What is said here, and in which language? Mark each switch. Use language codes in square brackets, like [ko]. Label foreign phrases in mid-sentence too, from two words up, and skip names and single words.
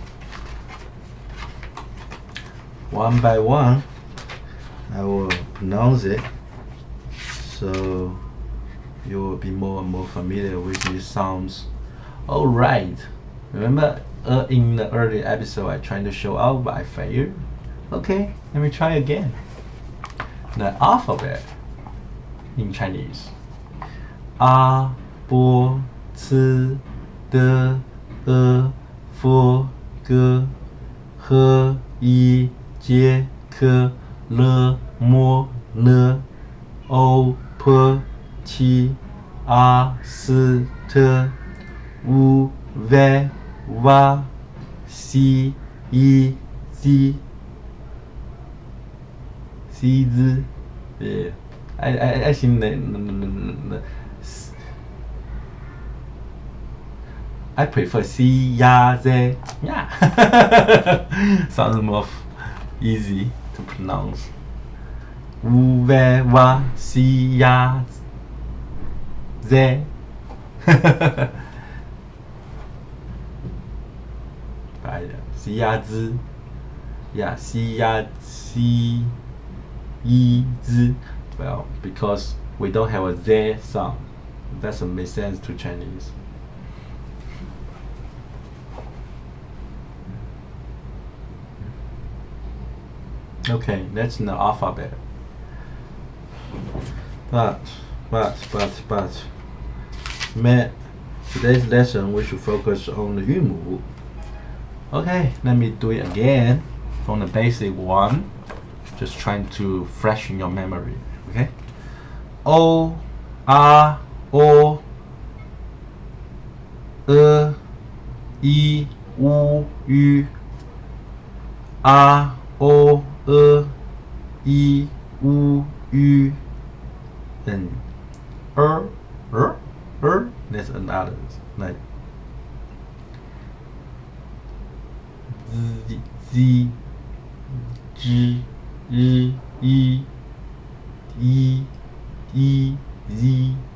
[en] One by one I will pronounce it, so you will be more and more familiar with these sounds. Alright, remember in the early episode I tried to show out but I failed? Okay, let me try again. The alphabet in Chinese. A, B, C, D, E, F, G, H, I, J, K, L, M, N, O, P, Q, R, S, T, U, V, W, C, E, Z. Z. Yeah. I think I prefer C, ya, Z. Yeah. Sounds more easy to pronounce. U, V, W, C, ya, Z. C, ya, Z. Yeah, C, ya, C, E, Z. Well, because we don't have a Z sound. That doesn't make sense to Chinese. Okay, that's in the alphabet. But today's lesson we should focus on the 韵母. Okay, let me do it again from the basic one. Just trying to freshen your memory. Okay. O, A, O, E, I, U, Ü. A, O, E, I, U, Ü. Then there's another like Z, G, I, E, Z.